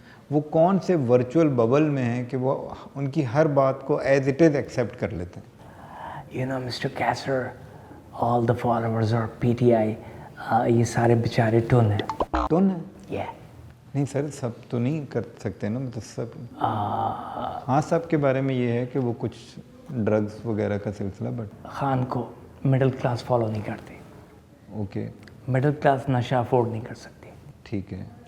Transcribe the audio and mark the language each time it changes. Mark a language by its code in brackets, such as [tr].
[ur] وہ کون سے ورچوئل ببل میں ہیں کہ وہ ان کی ہر بات کو ایز اٹ از ایکسیپٹ کر لیتے ہیں؟ [en] You know, Mr. Kasser, all the followers are PTI, یہ سارے بیچارے ٹون ہیں. [ur] ٹون ہے؟ [en] Yeah. [ur] نہیں سر، سب تو نہیں کر سکتے نا، مطلب سب. ہاں صاحب کے بارے میں یہ ہے کہ وہ کچھ ڈرگز وغیرہ کا سلسلہ، بٹ خان کو مڈل کلاس فالو نہیں کرتی. اوکے مڈل کلاس نشہ افورڈ نہیں کر سکتی. ٹھیک ہے،